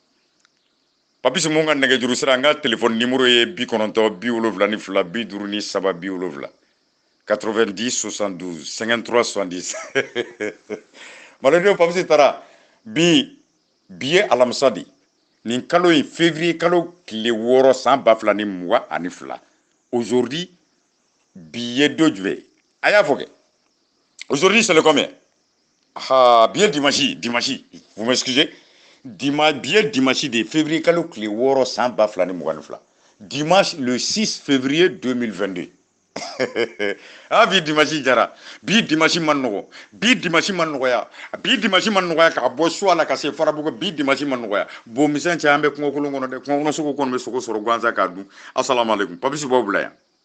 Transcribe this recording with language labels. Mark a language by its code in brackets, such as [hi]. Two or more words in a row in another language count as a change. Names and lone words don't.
[bm] papisi mun ka nɛgɛjuru sira n ka téléphone numéro ye 92 72 53 70 90 72 53 70 malidenw papisi taara bi ye alamisa de nin kalo in février kalo tile 6 san 2022 aujourd'hui bi ye don jumɛn a y'a fɔ kɛ [fr] aujourd'hui c'est le combien [bm] ah bi ye dimanche [fr] vous m'excusez [bm] billet dimanche de février kalo tile 6 san 2022 [fr] dimanche le 6 février 2022 [bm] ah bi dimanche jara bi dimanche man nɔgɔ bi dimanche man nɔgɔya bi dimanche man nɔgɔya ka bɔ suwa la ka se farabugu bi dimanche man nɔgɔya bon misɛn cɛ an bɛ kungo kolon kɔnɔ dɛ kungo kɔnɔ sogo kɔnɔ bɛ sogo sɔrɔ gansan k'a dun [ar] السلام عليكم [bm] papisi b'aw bila yan